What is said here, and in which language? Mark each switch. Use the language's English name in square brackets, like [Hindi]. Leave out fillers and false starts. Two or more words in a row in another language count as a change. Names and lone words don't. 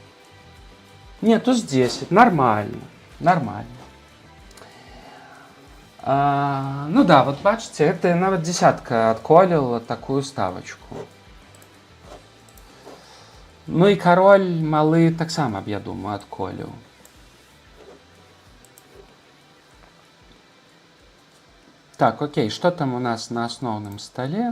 [Belarusian] Не, туз 10, нормально, нормально. Ну да, вот бачите, это нават десятка адколіла такую ставачку. Ну і кароль малы таксама б, я думаю, адколіў. [Russian] Так, окей, что там у нас на основном столе?